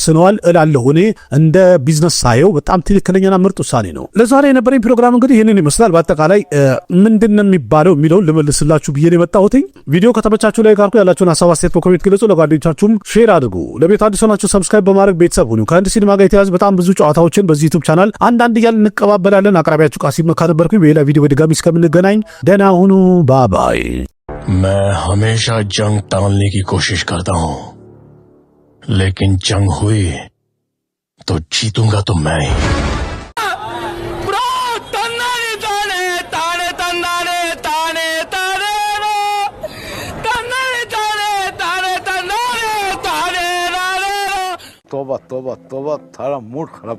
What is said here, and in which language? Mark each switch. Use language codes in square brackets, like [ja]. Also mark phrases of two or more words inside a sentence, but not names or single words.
[am] ይገባዋል እላለሁ። እኔ እንደ ቢዝነስ ሳየው በጣም ትክክለኛና ምርጥ ውሳኔ ነው። ለዛሬ የነበረኝ ፕሮግራም እንግዲህ ይህንን ይመስላል። በአጠቃላይ ምንድን ነው የሚባለው የሚለውን ልመልስላችሁ ብዬ ነው የመጣሁት። ቪዲዮ ከተመቻችሁ ላይ ጋርኩ ያላችሁን ሀሳብ አስተያየት በኮሜንት ግለጹ። ለጓደኞቻችሁም ሼር አድርጉ። ለቤት አዲስ ሆናችሁ ሰብስክራይብ በማድረግ ቤተሰብ ሁኑ። ከህንድ ሲኒማ ጋር የተያያዙ በጣም ብዙ ጨዋታዎችን በዚህ ዩቲዩብ ቻናል አንዳንድ እያልን እንቀባበላለን። አቅራቢያችሁ ቃሲም መካ ነበርኩኝ። በሌላ ቪዲዮ በድጋሚ እስከምንገናኝ ደህና ሁኑ። ባባይ። [hi] मैं हमेशा जंग टालने की कोशिश करता हूं, लेकिन जंग हुई तो जीतूंगा तो मैं ही। तोबा तोबा तोबा, थारा मूड खराब।